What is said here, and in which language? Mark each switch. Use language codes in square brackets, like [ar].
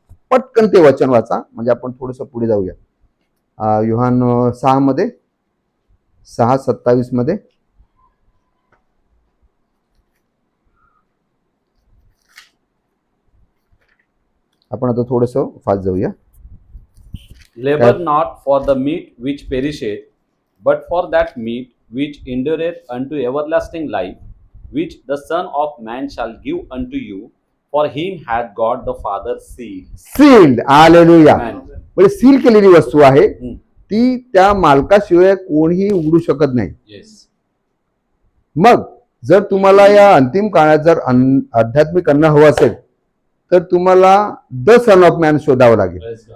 [mr] पटकन ते वचन वाचा, म्हणजे आपण थोडस पुढे जाऊया. योहान 6 मध्ये 6:27 मध्ये आपण आता थोडस फास्ट जाऊया. [en] Labor not for the meat which perisheth, but for that meat which endureth unto everlasting life, which the Son of Man shall give unto you. For him hath God the Father [mr] sealed. Hallelujah. [en] Amen. [mr] म्हणजे seal केलेली वस्तू आहे, ती त्या मालकाशिवाय कोणीही उघडू शकत नाही. मग जर तुम्हाला या अंतिम काळात जर आध्यात्मिक अन्न हवं असेल तर तुम्हाला [en] the son of man [mr] शोधावं लागेल.